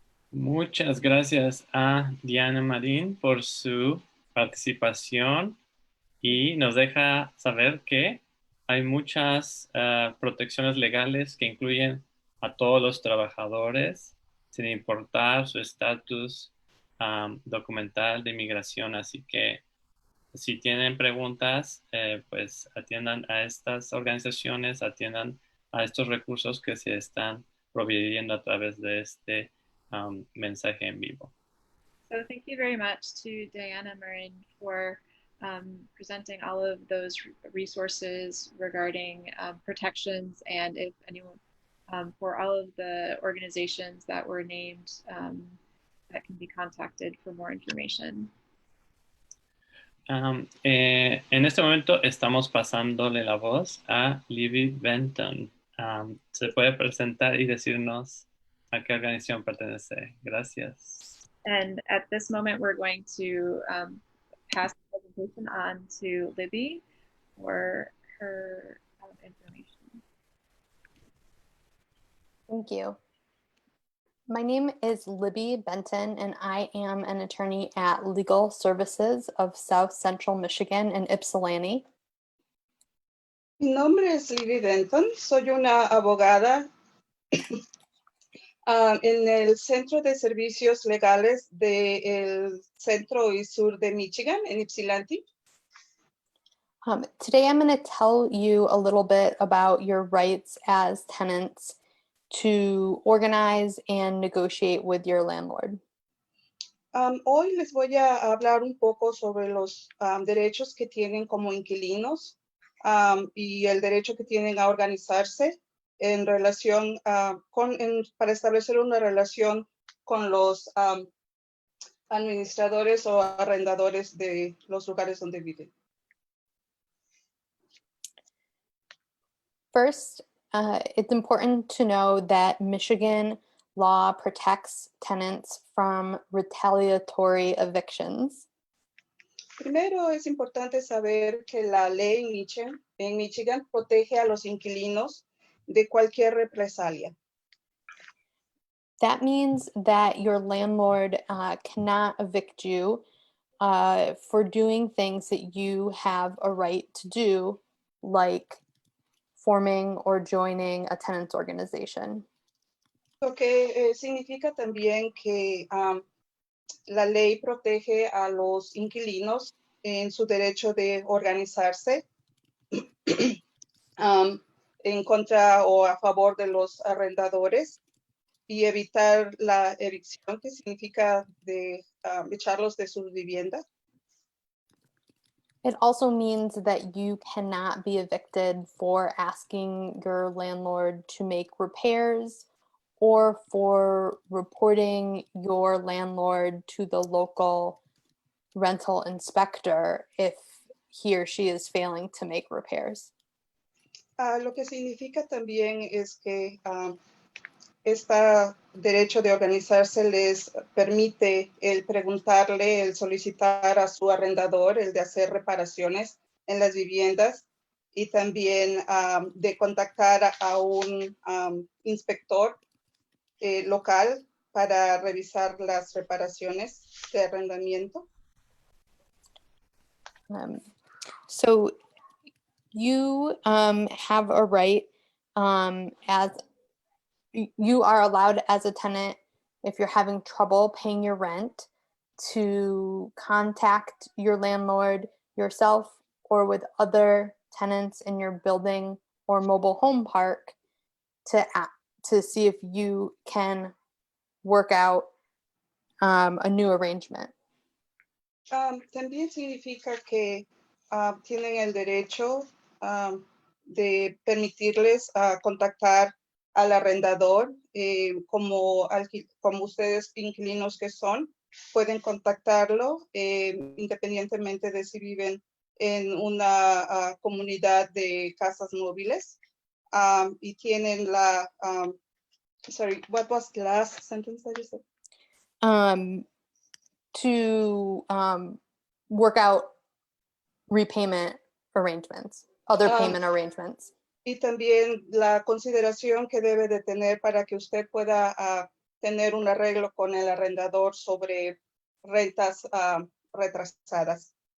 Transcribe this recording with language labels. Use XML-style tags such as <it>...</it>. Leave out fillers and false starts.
<es>Muchas gracias a Diana Marín por su participación y nos deja saber que hay muchas protecciones legales que incluyen a todos los trabajadores sin importar su estatus documental de inmigración. Así que si tienen preguntas, pues atiendan a estas organizaciones, atiendan a estos recursos que se están proveyendo a través de este mensaje en vivo.</es> <en>So thank you very much to Diana Marin for presenting all of those resources regarding protections, and if anyone, for all of the organizations that were named that can be contacted for more information.</en> <es>En este momento estamos pasándole la voz a Libby Benton. ¿Se puede presentar y decirnos a qué organización pertenece? Gracias.</es> <en>And at this moment, we're going to pass the presentation on to Libby for her information. Thank you. My name is Libby Benton, and I am an attorney at Legal Services of South Central Michigan in Ypsilanti.</en> <es>Mi nombre es Libby Benton, soy una abogada en el Centro de Servicios Legales del Centro y Sur de Michigan, en Ypsilanti.</es> <en>Today I'm going to tell you a little bit about your rights as tenants to organize and negotiate with your landlord.</en> <es>Hoy les voy a hablar un poco sobre los derechos que tienen como inquilinos y el derecho que tienen a organizarse en relación para establecer una relación con los administradores o arrendadores de los lugares donde viven.</es> <en>First, it's important to know that Michigan law protects tenants from retaliatory evictions.</en> <es>Primero es importante saber que la ley en Michigan protege a los inquilinos de cualquier represalia.</es> <en>That means that your landlord cannot evict you for doing things that you have a right to do, like forming or joining a tenants organization.</en> <es>Lo que significa también que la ley protege a los inquilinos en su derecho de organizarse en contra o a favor de los arrendadores y evitar la evicción, que significa de echarlos de su vivienda.</es> <en>It also means that you cannot be evicted for asking your landlord to make repairs or for reporting your landlord to the local rental inspector if he or she is failing to make repairs.</en> <es>Lo que significa también es que este derecho de organizarse les permite el preguntarle, el solicitar a su arrendador, el de hacer reparaciones en las viviendas y también de contactar a un inspector local para revisar las reparaciones de arrendamiento.</es> <en>So you have a right as you are allowed as a tenant, if you're having trouble paying your rent, to contact your landlord yourself or with other tenants in your building or mobile home park to see if you can work out a new arrangement.</en> <es>También significa que tienen el derecho de permitirles contactar al arrendador, como ustedes inquilinos que son, pueden contactarlo independientemente de si viven en una comunidad de casas móviles y tienen la,</es> <en>sorry, what was the last sentence that you said? To work out repayment arrangements, other payment arrangements.</en> <es>Y también la consideración que debe de tener para que usted pueda tener un arreglo con el arrendador sobre rentas retrasadas.</es>